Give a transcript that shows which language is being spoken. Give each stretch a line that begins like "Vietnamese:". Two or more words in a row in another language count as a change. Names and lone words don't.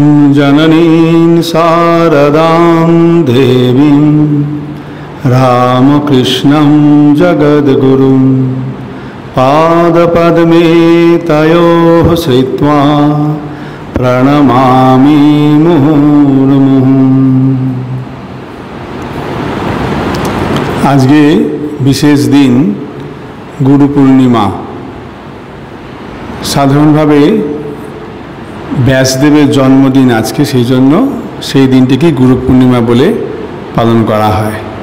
Sanskrit: जननीं शारदां देवीं रामकृष्णं जगद्गुरुं पादपद्मे तयोः श्रित्वा प्रणमामि मुहुर्मुहुः।
Bangla: আজকে বিশেষ দিন গুরু পূর্ণিমা। সাধারণভাবে ব্যাসদেবের জন্মদিন আজকে, সেই জন্য সেই দিনটিকে গুরু পূর্ণিমা বলে পালন করা হয়।